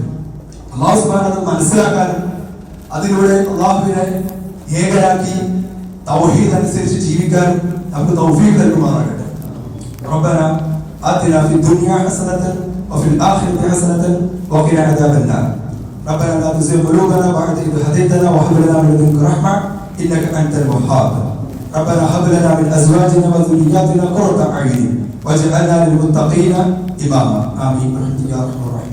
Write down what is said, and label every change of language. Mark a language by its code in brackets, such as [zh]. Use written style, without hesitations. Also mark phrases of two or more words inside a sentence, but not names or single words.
[ar] الله سبحانه [ml] മനസ്സിലാക്കാനും അതിലൂടെ അല്ലാഹുവിനെ ഏകരാക്കി തൗഹീദ് അനുസരിച്ച് ജീവിക്കാനും നമുക്ക് തൗഫീഖ് നൽകുമാറാകട്ടെ. [ar] ربنا آتنا في الدنيا حسنة وفي الآخرة حسنة وقنا عذاب النار. ربنا لا تزغ قلوبنا بعد إذ هديتنا وهب لنا من لدنك رحمة إنك أنت الوهاب. ربنا هب لنا من ازواجنا وذرياتنا قرة اعين واجعلنا للمتقين اماما. امين برحمتك يا ارحم الراحمين.